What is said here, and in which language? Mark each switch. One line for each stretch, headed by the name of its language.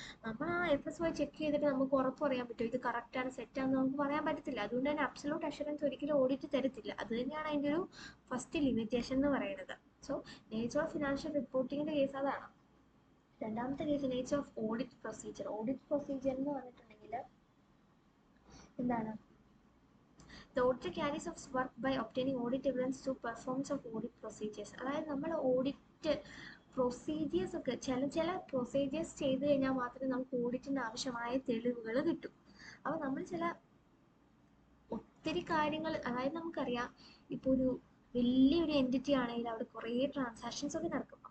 Malayalam: നമ്മൾ ആ FS പോയി ചെക്ക് ചെയ്തിട്ട് നമുക്ക് ഉറപ്പ് പറയാൻ പറ്റും ഇത് കറക്റ്റാണ് സെറ്റാണെന്ന് നമുക്ക് പറയാൻ പറ്റത്തില്ല. അതുകൊണ്ട് തന്നെ അബ്സല്യൂട്ട് അഷുറൻസ് ഒരിക്കലും ഓഡിറ്റ് തരത്തില്ല. അത് തന്നെയാണ് അതിൻ്റെ ഒരു ഫസ്റ്റ് ലിമിറ്റേഷൻ എന്ന് പറയുന്നത്. So nature of financial റിപ്പോർട്ടിങ്ങിൻ്റെ case അതാണ്. രണ്ടാമത്തെ case
English: Nature of audit procedure. Audit procedure
Malayalam: എന്ന് പറഞ്ഞിട്ടുണ്ടെങ്കിൽ എന്താണ്,
English: The auditor carries out work by obtaining audit evidence through performance of audit procedures.
Malayalam: അതായത് നമ്മൾ ഓഡിറ്റ് പ്രൊസീജിയേഴ്സ് ഒക്കെ ചില പ്രൊസീജിയേഴ്സ് ചെയ്ത് കഴിഞ്ഞാൽ മാത്രമേ നമുക്ക് ഓഡിറ്റിന് ആവശ്യമായ തെളിവുകൾ കിട്ടും. അപ്പോൾ നമ്മൾ ഒത്തിരി കാര്യങ്ങൾ, അതായത് നമുക്കറിയാം ഇപ്പോൾ വലിയൊരു എൻറ്റിറ്റി ആണെങ്കിൽ അവിടെ കുറേ ട്രാൻസാക്ഷൻസ് ഒക്കെ നടക്കും.